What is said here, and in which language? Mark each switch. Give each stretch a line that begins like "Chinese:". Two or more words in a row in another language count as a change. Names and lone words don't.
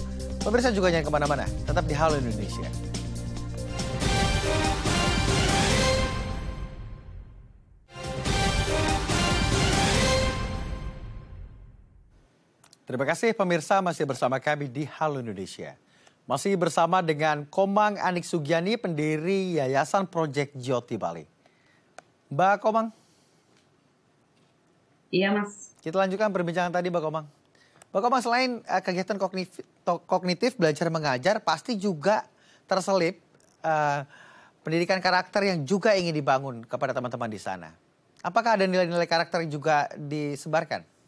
Indonesian: Pemirsa juga jangan kemana-mana, tetap di Halo Indonesia. Terima kasih pemirsa masih bersama kami di Halo Indonesia. Masih bersama dengan Komang Anik Sugiani, pendiri Yayasan Project Jyoti Bali. Mbak Komang. Iya, Mas. Kita lanjutkan perbincangan tadi, Mbak Komang. Mbak Komang, selain kegiatan kognitif belajar mengajar, pasti juga terselip pendidikan karakter yang juga ingin dibangun kepada teman-teman di sana. Apakah ada nilai-nilai karakter yang juga disebarkan?